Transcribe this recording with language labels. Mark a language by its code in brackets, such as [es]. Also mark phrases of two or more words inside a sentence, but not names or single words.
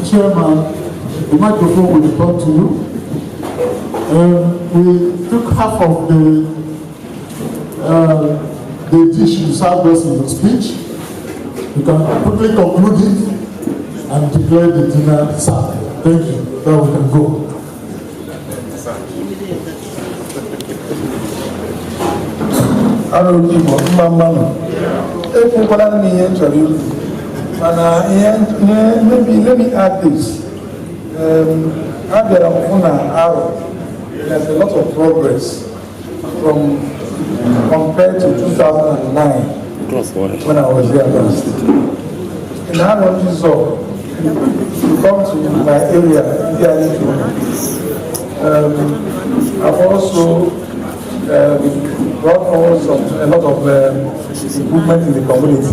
[en] Chairman, the microphone will come to you. We took half of the dish you served us in your speech. You can quickly conclude it and declare the dinner served. Thank you. Now we can go. [ig] Arochukwu mmanụ ekwukwala m ihe chọrọ ikwu mana [en] let me add this. [ig] Abịara m hụ na Aro, [en] there's a lot of progress from compared to 2009 when I was there last. In Aro, you come to my area, I've also brought also a lot of improvement in the community.